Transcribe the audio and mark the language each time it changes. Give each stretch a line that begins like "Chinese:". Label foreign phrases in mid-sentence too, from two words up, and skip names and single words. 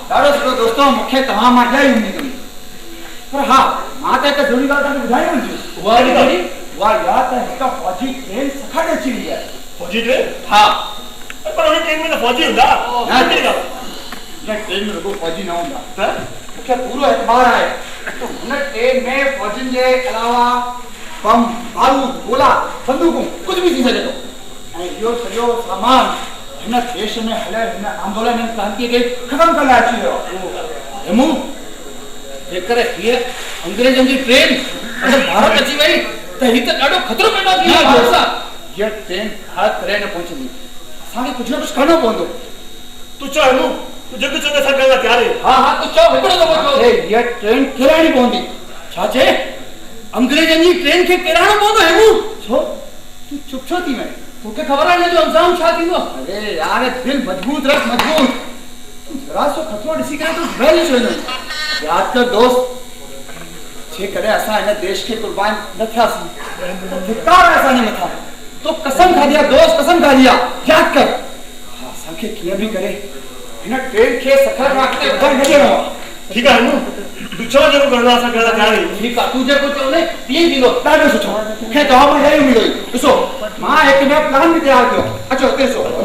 Sindhi: ॾाढो सुठो दोस्तों मूंखे तव्हां मां इहा ई उमेद हुई पर हा मां त हिकु ज़रूरी ॻाल्हि तव्हांखे ॿुधाई हुई उहा या त हिकु फ़ौजी ट्रेन सखाड़े अची रही आहे फ़ौजी ट्रेन हा पर उन ट्रेन में त फ़ौजी हूंदा ट्रेन में रुगो फ़ौजी न हूंदा त मूंखे पूरो एतबार आहे तो हुन ट्रेन में फ़ौजियुनि जे अलावा बम बारूद गोला बंदूकूं कुझु बि थी सघे थो ऐं इहो सॼो सामान हिन देश में हलियल हिन आंदोलन क्रांतीअ खे ख़तमु करण लाइ अची वियो हेमू जेकर हीअ अंग्रेजनि जी ट्रेन अगरि भारत अची वई त ही त ॾाढो ख़तरो पैदा थी वेंदो हीअ ट्रेन भारत करे न पहुचंदी असांखे कुझु न कुझु करणो पवंदो तूं चओ हेमू तू जेको चवंदे असां करण लाइ तयारु आहियूं हा हा तूं चओ हिकिड़ो दफ़ो चओ हीअ ट्रेन किराइणी पवंदी छा चए अंग्रेजनि जी ट्रेन खे किराइणो पवंदो हेमू छो तूं चुप छो थी वञे तोखे ख़बर आहे हिन जो अंजाम छा थींदो अरे यार दिल मजबूत रख मजबूत तूं जरा सो खतरो ॾिसी करे तूं घबराई छो वञे यादि कर दोस्त जेकॾहिं असां हिन देश खे कुर्बान न थियासीं त धिक्कार आहे असांजे मथां तो कसम खाधी आहे दोस्त कसम खाधी आहे यादि कर असांखे कीअं बि करे हिन ट्रेन खे सखर खां अॻिते वधण न ॾियणो आहे ठीकु आहे तूं चओ जेको करिणो आहे असां करण लाइ तयारु आहियूं ठीकु आहे तूं जेको चओ न तीअं ई थींदो ॾाढो सुठो मूंखे तव्हां मां इहा ई उमेद हुई ॾिसो मां हिकु नयो प्लान बि तयारु कयो अचो हिते ॾिसो